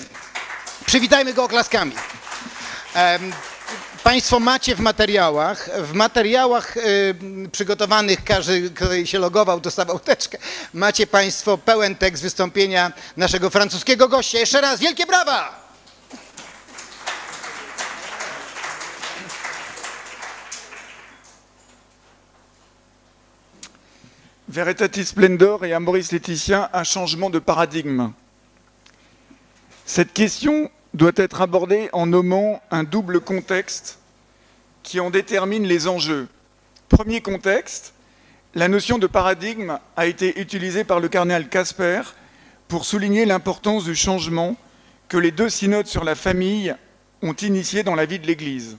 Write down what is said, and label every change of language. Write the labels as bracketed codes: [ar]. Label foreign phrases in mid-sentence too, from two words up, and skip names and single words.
[pl] Przywitajmy go oklaskami. Państwo macie w materiałach przygotowanych, każdy, kto się logował, dostawał teczkę. Macie Państwo pełen tekst wystąpienia naszego francuskiego gościa. Jeszcze raz wielkie brawa! [fr] Veritatis Splendor et à Maurice Laetitia, un changement de paradigme. Cette question doit être abordée en nommant un double contexte qui en détermine les enjeux. Premier contexte, la notion de paradigme a été utilisée par le cardinal Casper pour souligner l'importance du changement que les deux synodes sur la famille ont initié dans la vie de l'Église.